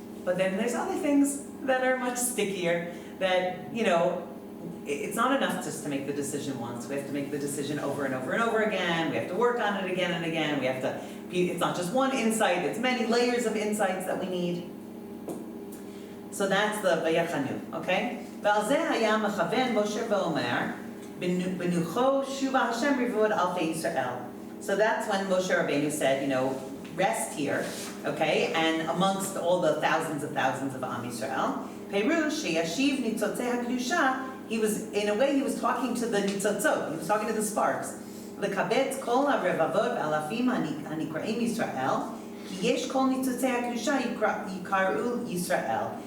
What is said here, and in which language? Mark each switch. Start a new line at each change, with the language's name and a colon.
English: But then there's other things that are much stickier that, you know, it's not enough just to make the decision once. We have to make the decision over and over and over again. We have to work on it again and again. It's not just one insight, it's many layers of insights that we need. So that's the Vayachanu, okay?
Hebrew: ועל זה היה מכוון משה ואומר, בנוחו שובה השם רבבות אלפי ישראל.
English: So that's when Moshe Rabbeinu said, you know, rest here, okay, and amongst all the thousands of Am Yisrael.
Hebrew: Perush sheyashiv nitzotzei hakdusha.
English: He was talking to the nitzotzot. He was talking to the sparks.
Hebrew: לקבל כל הרבבות ואלפים הנקראים ישראל, כי יש כל ניצוצי הקדושה יקראו ישראל.